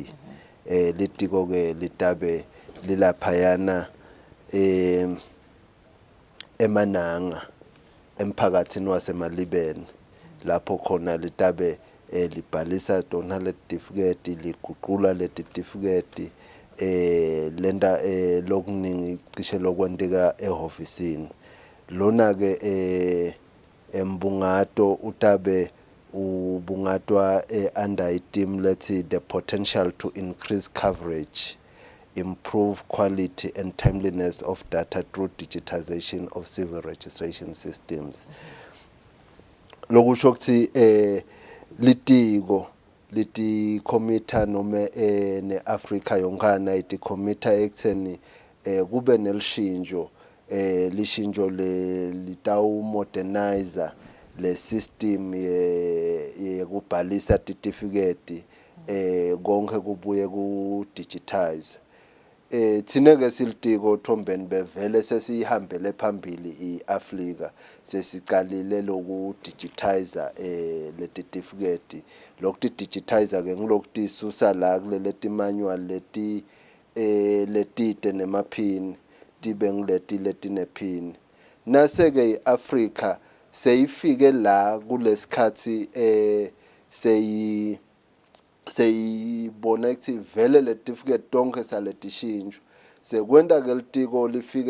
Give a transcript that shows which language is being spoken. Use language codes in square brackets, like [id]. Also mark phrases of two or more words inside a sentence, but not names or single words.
[ss] Litiko ke litabe lilaphayana emananga emphakathini wasemalibeni lapho khona litabe libhalisa tona letifiketi liguqula letifiketi lenda lokuningi cishe lokwenteka ehofisini lona ke embungato utabe ubungatwa [en] under item lethi the potential to increase coverage, improve quality and timeliness of data through digitization of civil registration systems. [ss] Lokusho ukuthi litiko liti committee noma neAfrica yonkana iti committee ekutheni kube nelishintsho lishintsho litawu modernizer le system yekubhalisa certificate konke kubuye ku digitize. Thina ke silitiko Thombeni bevele sesihambele phambili iAfrica sesiqalile loku digitizer le certificate lokhu digitizer ke ngilokhu isusa la kulele manual leti letite nemaphini tibe ngileti letinephini nase ke iAfrica seyifike la kulesikhathi seyibona ukuthi vele le certificate tonke saletishintsho sekwenda ke litiko lifike